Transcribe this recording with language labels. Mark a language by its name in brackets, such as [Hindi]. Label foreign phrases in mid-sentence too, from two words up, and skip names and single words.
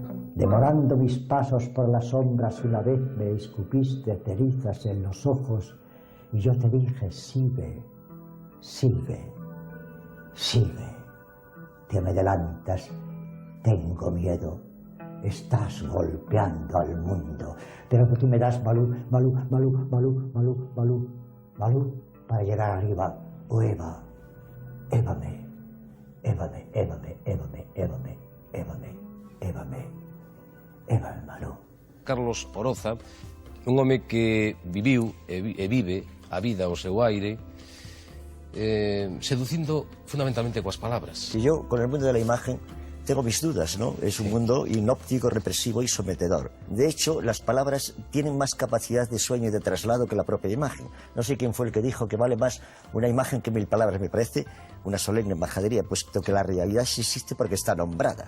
[Spanish] Devorando mis pasos por las sombras una vez me escupiste cerizas en los ojos Y yo te dije, sigue, sigue, sigue. Te me adelantas, tengo miedo. Estás golpeando al mundo. Pero que tú me das, Malú, Malú, Malú, Malú, Malú, Malú, Malú, para llegar arriba. O Eva, évame, évame, évame, évame, évame, évame, évame, évame, Malú. [Galician] Carlos Oroza, un home que viviu e vive a vida ao seu aire, seducindo fundamentalmente coas palabras. [Spanish] Y yo, con el mundo de la imagen, tengo mis dudas, ¿no? Es un mundo inóptico, represivo y sometedor. De hecho, las palabras tienen más capacidad de sueño y de traslado que la propia imagen. No sé quién fue el que dijo que vale más una imagen que 1000 palabras. Me parece una solemne majadería, puesto que la realidad sí existe porque está nombrada.